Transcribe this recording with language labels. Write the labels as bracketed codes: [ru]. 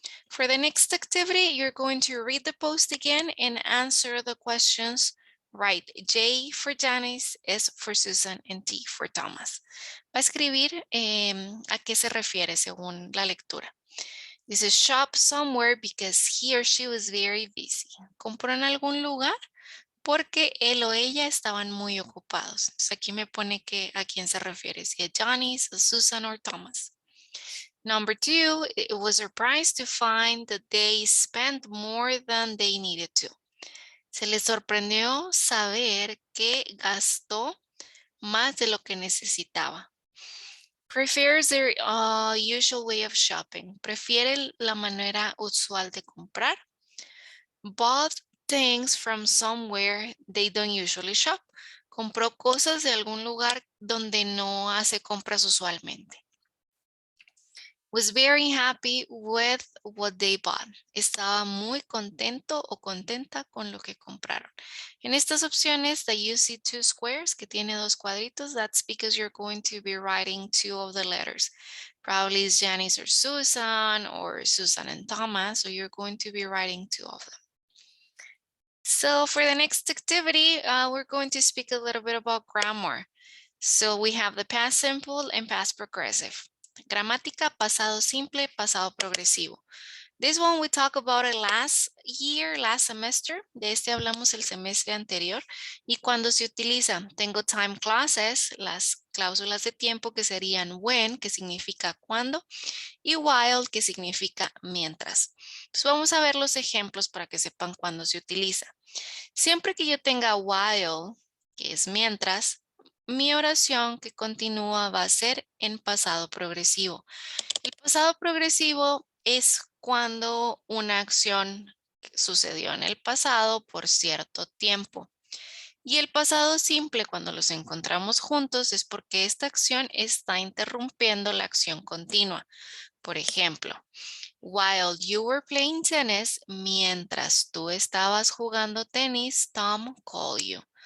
[en] For the next activity, you're going to read the post again and answer the questions right. J for Janice, S for Susan, and T for Thomas. [es] Va a escribir a qué se refiere según la lectura. [en] Dice shop somewhere because he or she was very busy. [es] Compró en algún lugar porque él o ella estaban muy ocupados. Entonces aquí me pone que a quién se refiere, si a Janice, a Susan or Thomas. [en] Number 2, it was surprised to find that they spent more than they needed to. [es] Se les sorprendió saber que gastó más de lo que necesitaba. [en] Prefers their usual way of shopping. [es] Prefiere la manera usual de comprar. [en] Bought things from somewhere they don't usually shop. [es] Compró cosas de algún lugar donde no hace compras usualmente. [en] Was very happy with what they bought. [es] Estaba muy contento o contenta con lo que compraron. En estas opciones, [en] that you see two squares, [es] que tiene dos cuadritos, [en] that's because you're going to be writing two of the letters. Probably it's Janice or Susan and Thomas, so you're going to be writing two of them. So for the next activity, we're going to speak a little bit about grammar. So we have the past simple and past progressive. [es] Gramática, pasado simple, pasado progresivo. [en] This one we talked about it last semester. [es] De este hablamos el semestre anterior. Y cuando se utiliza, tengo time clauses, las cláusulas de tiempo que serían when, que significa cuando, y while, que significa mientras. Entonces vamos a ver los ejemplos para que sepan cuándo se utiliza. Siempre que yo tenga while, que es mientras, mi oración que continúa va a ser en pasado progresivo. El pasado progresivo es cuando una acción sucedió en el pasado por cierto tiempo. Y el pasado simple, cuando los encontramos juntos, es porque esta acción está interrumpiendo la acción continua. Por ejemplo, [en] while you were playing tennis, [es] mientras tú estabas jugando tenis, [en] Tom called you.